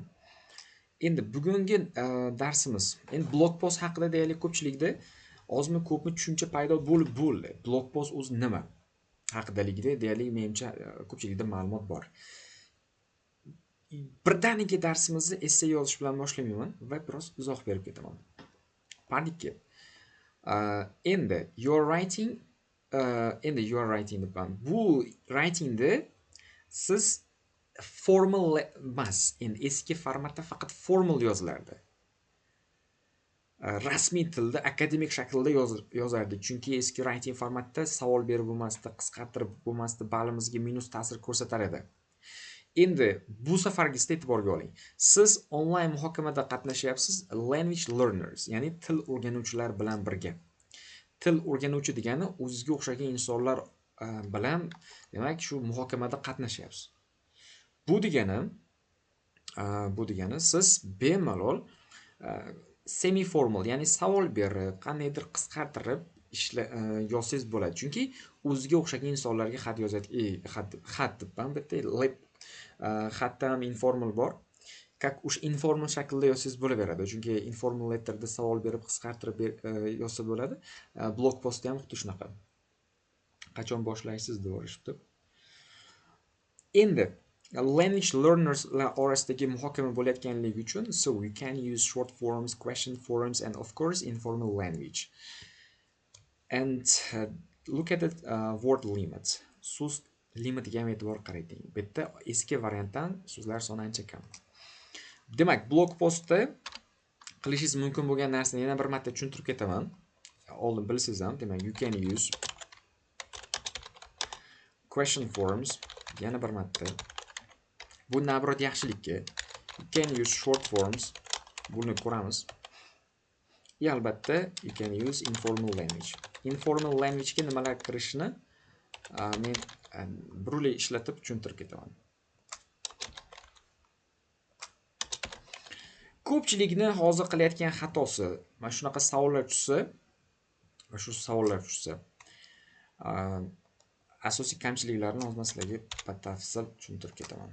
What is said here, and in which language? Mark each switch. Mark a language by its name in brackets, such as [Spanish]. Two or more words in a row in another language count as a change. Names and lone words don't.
[Uzbek] Endi bugungi darsimiz endi blog post haqida deylik, ko'pchilikda ozmi ko'pmi tushuncha paydo bo'ldi. Blog post o'zi nima haqidaligida deylik, menimcha ko'pchilikda ma'lumot bor. Birdaniga darsimizni essay yozish bilan boshlayman va biroz izoh berib ketaman. Part 2. Endi [English] you are writing [Uzbek] deb bu writingda siz formal emas, endi eski formatda faqat formal yozilardi. Rasmiy tilda akademik shaklda yozardik, chunki eski writing formatda savol berib bo'lmasdi, qisqartirib bo'lmasdi, balimizga minus ta'sir ko'rsatar edi. Endi bu safargisida e'tiborga oling. Siz onlayn muhokamada qatnashyapsiz, [English] language learners, [Uzbek] ya'ni til o'rganuvchilar bilan birga. Til o'rganuvchi degani o'zingizga o'xshagan insonlar bilan, demak, shu muhokamada qatnashyapsiz. Bu degani siz bemalol semi formal, ya'ni savol berib, qandaydir qisqartirib yozsangiz bo'ladi. Chunki o'zingizga o'xshagan insonlarga xat xat deb bitta xatda ham informal bor. O'sha informal shaklda yozsangiz bo'laveradi. Chunki [English] informal letterda [Uzbek] savol berib qisqartirib yozsa bo'ladi. Blog postda ham xuddi shunaqa. Qachon boshlaysiz deb o'rishibdi. Endi [English] language learners [Uzbek] orasidagi muhokama bo'layotganligi uchun, [English] so you can use short forms, question forms, and of course informal language. And look at the word limit. [Uzbek] So'z limitiga ham e'tibor qarating. Bitta eski variantdan so'zlar soni ancha kam. Demak, blog postda qilishingiz mumkin bo'lgan narsani yana bir marta tushuntirib ketaman. Oldin bilsangiz ham, demak, [English] you can use question forms, [Uzbek] yana bir marta. Bu nabrot yaxshilikka. [English] You can use short forms. [Uzbek] Buni ko'ramiz. Albatta, [English] you can use informal language. Informal language [Uzbek] ga nimalar kirishini men burli ishlatib tushuntirib ketaman. Ko'pchilikni hozir qilayotgan xatosi, mana shunaqa savollar tushsa, asosiy kamchiliklarni hozir sizlarga batafsil tushuntirib ketaman.